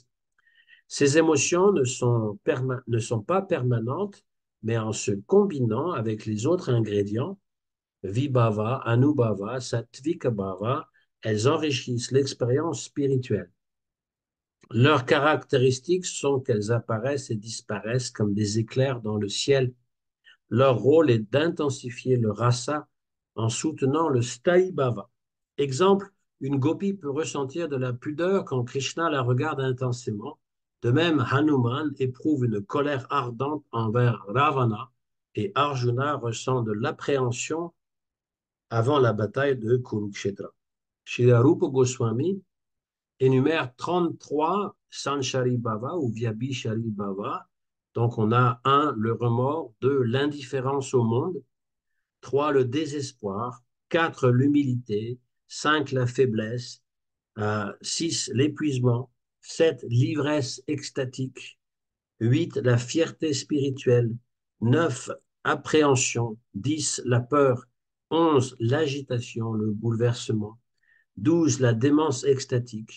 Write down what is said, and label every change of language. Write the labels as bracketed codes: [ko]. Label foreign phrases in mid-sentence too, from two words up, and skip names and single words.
[fr] Ces émotions ne sont pas permanentes, mais en se combinant avec les autres ingrédients, [sa] Vibhava, Anubhava, Sattvika Bhava, [fr] elles enrichissent l'expérience spirituelle. Leurs caractéristiques sont qu'elles apparaissent et disparaissent comme des éclairs dans le ciel. Leur rôle est d'intensifier le rasa en soutenant le [sa] sthai bhava. [fr] Exemple, une gopi peut ressentir de la pudeur quand Krishna la regarde intensément. De même, Hanuman éprouve une colère ardente envers Ravana et Arjuna ressent de l'appréhension avant la bataille de Kurukshetra. Srila Rupa Goswami énumère 33 [sa] Sanchari Bhava [fr] ou [sa] Vyabhishari Bhava. [fr] Donc, on a un, le remords, deux, l'indifférence au monde, trois, le désespoir, quatre, l'humilité, cinq, la faiblesse, six, l'épuisement, sept, l'ivresse extatique, huit, la fierté spirituelle, neuf, appréhension, dix, la peur, onze, l'agitation, le bouleversement, 12, la démence extatique.